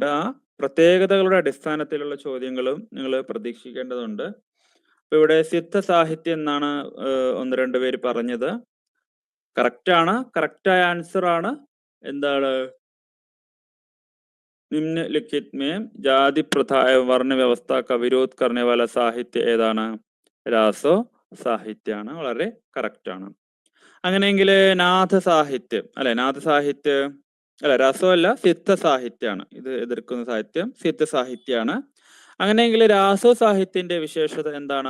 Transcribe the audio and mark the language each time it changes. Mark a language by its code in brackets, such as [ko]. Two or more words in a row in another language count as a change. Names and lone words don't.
[ml] ആ പ്രത്യേകതകളുടെ അടിസ്ഥാനത്തിലുള്ള ചോദ്യങ്ങളും നിങ്ങൾ പ്രതീക്ഷിക്കേണ്ടതുണ്ട്. അപ്പൊ ഇവിടെ സിദ്ധ സാഹിത്യം എന്നാണ് 1-2 പേര് പറഞ്ഞത്. കറക്റ്റ് ആണ്. കറക്റ്റായ ആൻസർ ആണ്. [hi] എന്താണ്? निम्नलिखित में जाति प्रथा वर्ण व्यवस्था का विरोध करने वाला [ml] സാഹിത്യ ഏതാണ്? രാസോ സാഹിത്യാണ്. വളരെ കറക്റ്റ് ആണ്. അങ്ങനെയെങ്കിൽ നാഥ സാഹിത്യം അല്ലെ, നാഥ സാഹിത്യം അല്ല, രസമല്ല, സിദ്ധ സാഹിത്യമാണ്. ഇത് എതിർക്കുന്ന സാഹിത്യം സിദ്ധ സാഹിത്യമാണ്. അങ്ങനെയെങ്കിൽ രാസോ സാഹിത്യത്തിന്റെ വിശേഷത എന്താണ്?